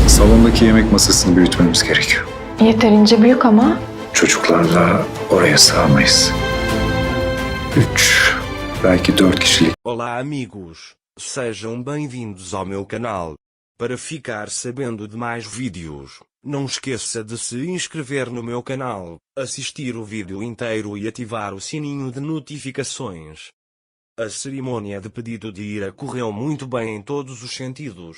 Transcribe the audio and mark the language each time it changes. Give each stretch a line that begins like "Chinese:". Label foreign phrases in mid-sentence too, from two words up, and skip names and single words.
Turkish: Salondaki yemek masasını büyütmemiz gerekiyor. Yeterince büyük ama. Çocuklarla oraya sığamayız. 3, belki 4 kişilik.
Portuguese: Olá amigos, sejam bem-vindos ao meu canal. Para ficar sabendo de mais vídeos, não esqueça de se inscrever no meu canal, assistir o vídeo inteiro e ativar o sininho de notificações. A cerimônia de pedido de Ira correu muito bem em todos os sentidos.